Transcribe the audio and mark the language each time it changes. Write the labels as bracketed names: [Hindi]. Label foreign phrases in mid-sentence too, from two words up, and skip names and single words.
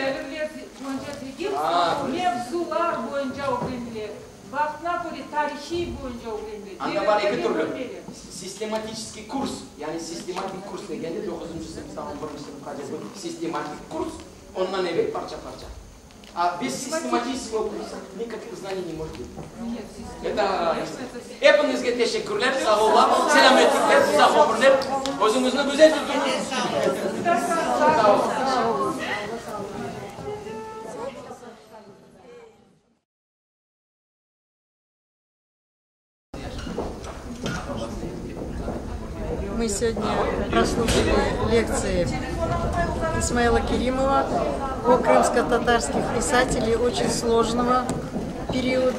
[Crimean Tatar] Mevzular boyunca öğrenilir. Vaktına göre tarihi boyunca öğrenilir. Anda var iki türlü. Sistematik kurs, yani sistematik kurs degende 9. sınıftan 11. sınıfta bu sistematik kurs, ondan evet parça parça. [Russian] Без систематического курса никаких знаний не может быть. [Crimean Tatar] Это hepinizge teşekkürler, sağ olun, selametlikler, uzak ömürler, özünüzü güzel tutunuz. Sağ olun. [Russian] Мы сегодня прослушали лекции Исмаила Керимова о крымско-татарских писателей очень сложного периода.